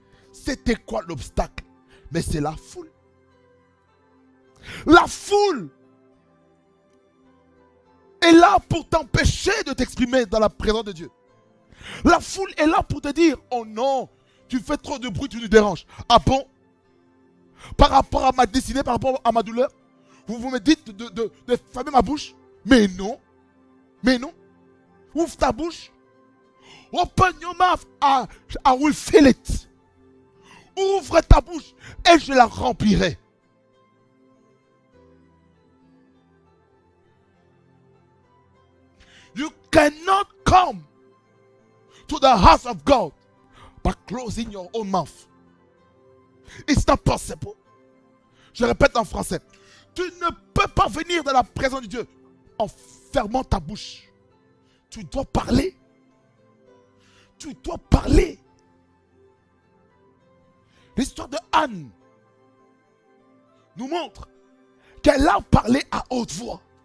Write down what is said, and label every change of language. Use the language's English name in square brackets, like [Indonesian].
[French] C'était quoi l'obstacle? Mais c'est la foule. La foule est là pour t'empêcher de t'exprimer dans la présence de Dieu. La foule est là pour te dire, oh non, tu fais trop de bruit, tu nous déranges. Ah bon? Par rapport à ma destinée, par rapport à ma douleur, vous me dites de fermer ma bouche? Mais non. Ouvre ta bouche. [English] Open your mouth. I will feel it. [French] Ouvre ta bouche et je la remplirai. [English] You cannot come to the house of God by closing your own mouth. It's not possible. [French] Je répète en français. Tu ne peux pas venir dans la présence de Dieu en fermant ta bouche. Tu dois parler. Tu dois parler. L'histoire de Anne nous montre qu'elle a parlé à haute voix.